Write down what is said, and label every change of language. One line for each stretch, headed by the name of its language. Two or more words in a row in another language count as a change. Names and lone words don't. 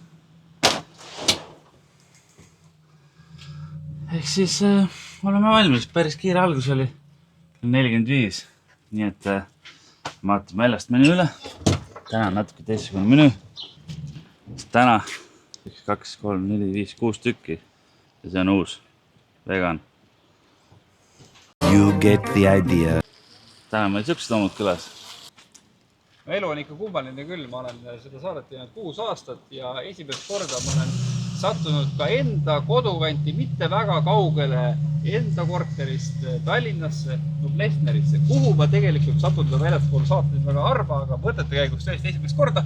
Estonian: Ehk siis oleme valmis, päris kiire algus oli 45, nii et vaatame väljast menü üle. Täna on natuke teistsugune menü. Täna 1, 2, 3, 4, 5, 6 tükki ja see on uus vegan.
English: You get the idea.
Estonian: Täna meil siuksed loomud külas. Elu on ikka kummaline küll, ma olen seda saadet teinud 6 aastat ja esimest korda ma olen sattunud ka enda kodukanti, mitte väga kaugele enda korterist Tallinnasse, Plesnerisse, kuhu ma tegelikult sattunud väljaspool saateid väga harva, aga mõtete käigus tõesti esimest korda.